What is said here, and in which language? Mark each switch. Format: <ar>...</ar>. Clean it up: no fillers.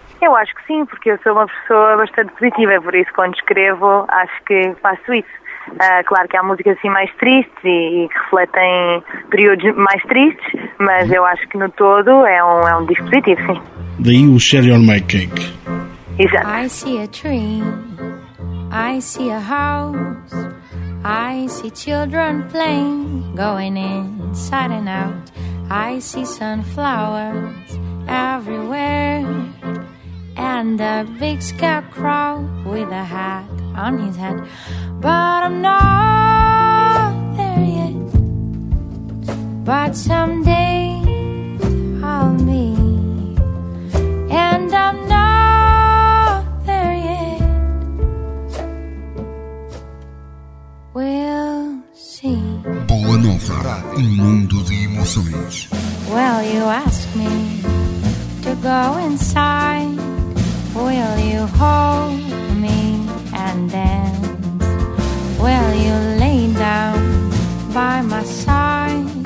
<pt>Eu acho que sim, porque eu sou uma pessoa bastante positiva, por isso quando escrevo acho que faço isso. Claro que há músicas assim mais tristes e que refletem períodos mais tristes, mas eu acho que no todo é um disco positivo, sim. Daí o Cherry on My Cake. Exato.</pt> <en>I see a tree, I see a house, I see children playing, going inside and out. I see sunflowers everywhere and a big scarecrow with a hat on his head. But I'm not there yet, but someday I'll be. And I'm not there yet, we'll see.</en> <pt>Boa Nova, um mundo de emoções.</pt> <en>Well, you ask me to go inside. Will you hold me and dance? Will you lay down by my side?</en>